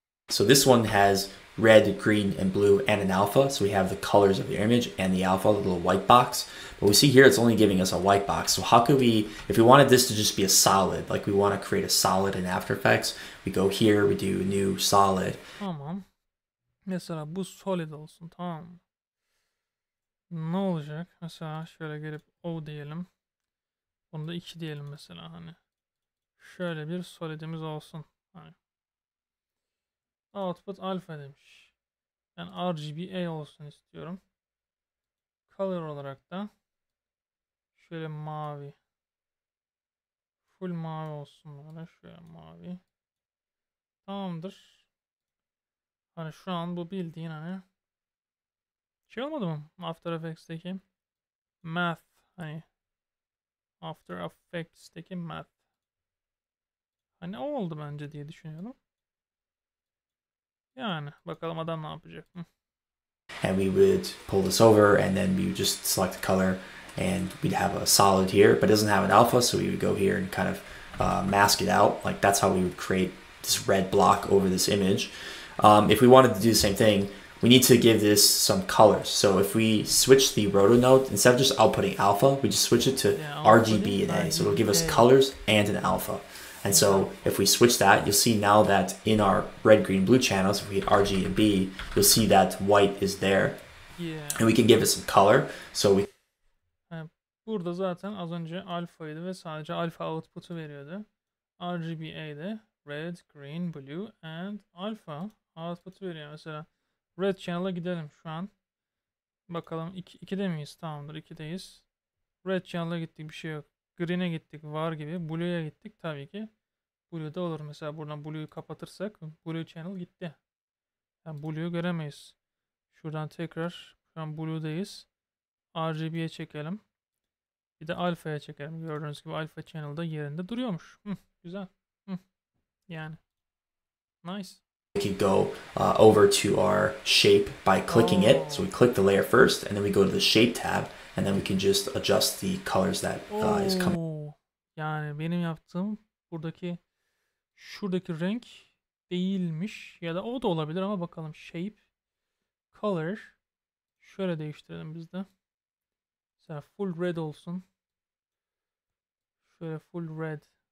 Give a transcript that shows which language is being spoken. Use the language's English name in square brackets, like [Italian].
[English] So this one has red, green, and blue, and an alpha. So we have the colors of the image and the alpha, the little white box. But we see here it's only giving us a white box. So how could we, if we wanted this to just be a solid, like we want to create a solid in After Effects, we go here, we do new solid. [Turkish] Tamam. Mesela bu solid olsun, tamam mı? Ne olacak? Mesela şöyle gelip O diyelim. Bunda 2 diyelim mesela hani. Şöyle bir solidimiz olsun. Hani. Output alfa demiş. Ben RGBA olsun istiyorum. Color olarak da şöyle mavi. Full mavi olsun böyle. Şöyle mavi. Tamamdır. Hani şu an bu bildiğin hani şey olmadı mı? After Effects'teki math hani After Effects'teki math. Hani o oldu bence diye düşünüyorum. Yani bakalım adam ne yapacak. [English] And we would pull this over and then we would just select the color and we'd have a solid here, but it doesn't have an alpha. So we would go here and kind of mask it out. Like that's how we would create this red block over this image. If we wanted to do the same thing, we need to give this some colors. So if we switch the roto node, instead of just outputting alpha, we just switch it to RGB and A. So it'll give us colors and an alpha. And so if we switch that, you'll see now that in our red, green, blue channels, if we hit RG and B, you'll see that white is there. Yeah. And we can give it some color. So we [Turkish] Burada zaten az önce alfaydı ve sadece alfa output'u veriyordu. RGBA'de red, green, blue and alpha output veriyor. Mesela red channel'a gidelim şu an. Bakalım 2'de miyiz? Tamamdır, 2'deyiz. Red channel'a gittik, bir şey yok. Green'e gittik, var gibi. Blue'ya gittik, tabii ki. Blue'da olur. Mesela buradan Blue'yu kapatırsak Blue channel gitti. Yani Blue'yu göremeyiz. Şuradan tekrar şu an Blue'dayız. RGB'ye çekelim. Bir de alfa'ya çekelim. Gördüğünüz gibi alfa channel'da yerinde duruyormuş. Güzel. Yani. [English] Nice. We can go over to our shape by clicking it. So we click the layer first, and then we go to the shape tab, and then we can just adjust the colors that is coming. [Turkish] Yani benim yaptığım şuradaki renk değilmiş. Ya da o da olabilir ama bakalım. Shape, color. Şöyle değiştirelim biz de. Mesela full red olsun. Şöyle full red.